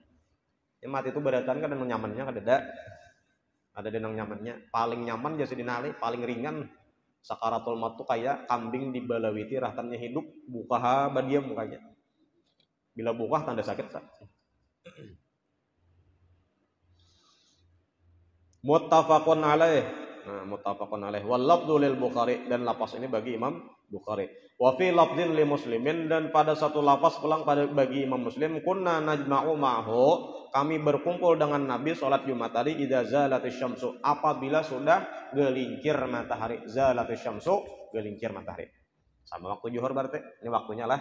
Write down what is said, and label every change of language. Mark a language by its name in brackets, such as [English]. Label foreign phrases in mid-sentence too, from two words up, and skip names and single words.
[Banjar] Ya mati itu beratan kan nyamannya kada ada nang nyamannya paling nyaman jadi dinali paling ringan Sakaratul maut tuh kayak kambing dibalawiti rahtannya hidup, buka badia mukanya. Bila buka tanda sakit. [Arabic] متفق عليه. Nah, متفق عليه. واللفظ للبخاري, [Banjar] dan lapas ini bagi Imam Bukhari. [Arabic] وفي لفظ لمسلم, [Banjar] dan pada satu lapas pulang bagi Imam Muslim, [Arabic] كنا نجمع معه, [Banjar] kami berkumpul dengan Nabi salat Jumat tadi [Arabic] إذا زالت الشمس, [Banjar] apabila sudah gelincir matahari. [Arabic] زالت الشمس, [Banjar] gelincir matahari. Sama waktu zuhur berarti. Ini waktunya lah.